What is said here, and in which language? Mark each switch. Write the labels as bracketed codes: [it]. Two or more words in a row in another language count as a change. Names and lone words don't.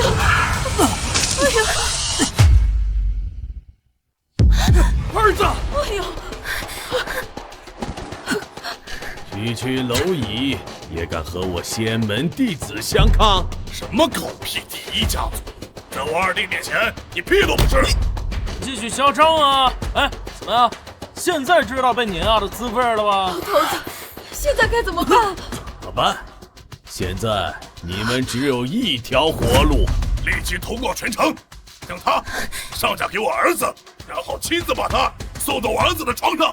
[zh] 兒子！区蝼蚁也敢和我仙门弟子相抗？什麼狗屁第一家族，在我二弟面前，你屁都不是！繼續囂張啊！哎，怎麼樣？現在知道被碾壓的滋味了吧？老頭子，現在該怎麼辦？怎麼辦？現在你們只有一條活路，立即通過全城，將他上嫁給我兒子，然後親自把他送到我兒子的床上。